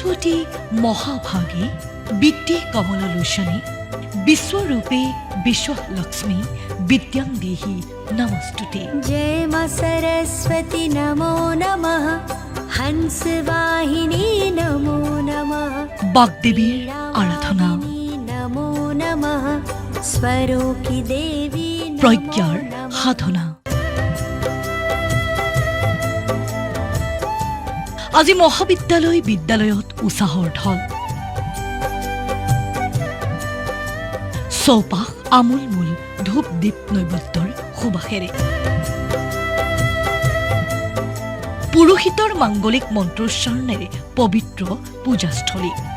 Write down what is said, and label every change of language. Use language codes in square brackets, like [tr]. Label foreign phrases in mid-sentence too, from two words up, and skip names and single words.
[sa] वाराणसी महाभागे विद्ये कमललोचने विश्वरूपे विश्वलक्ष्मी विद्यां देहि नमस्तुते। जय मां सरस्वती नमो नमः, हंसवाहिनी नमो नमः, [as] বাগদেৱীৰ আৰাধনা [sa] नमो नमः, स्वरूपी देवी [as] প্ৰজ্ঞাৰ সাধনা। আজি বিদ্যালয়ত উৎসাহৰ ঢল। চৌপাশ আমোলমোল ধূপ দীপ নৈবত্যৰ সুবাসেৰে পুৰোহিতৰ মাংগলিক মন্ত্ৰোচ্চাৰণেৰে পবিত্ৰ পূজাস্থলী।